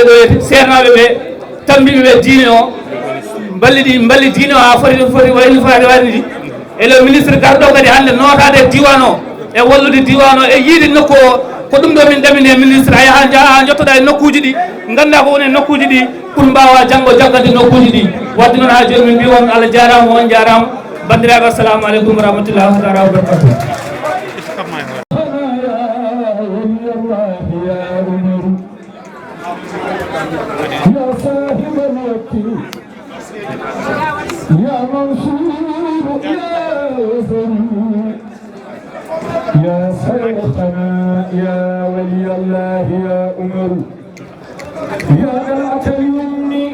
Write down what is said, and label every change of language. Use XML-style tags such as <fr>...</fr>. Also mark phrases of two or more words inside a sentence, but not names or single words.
<ff>ɗo e sernaɓe ɓe tambiɓe ɓe diine o balli diine o ha foti wayno foti wayni ɗi e le ministre garɗo kadi hande notade diwan o e wallude diwan o e yiide nokku o ko ɗum ɗo min ɗamini e ministre a yaha jaa jottoɗa e nokkuji ɗi ganda ko woni e nokkuji ɗi pour mbawa janggo jaggande nokkuji ɗi wadde noon ha joni min mbi on Allah jarama on jarama bandiraɓe</ff> <ar>السلام عليكم ورحمة الله تعالى وبركاته يا منصور يا وزير يا شيخنا يا ولي الله يا أمر يا نلعة اليمن</ar>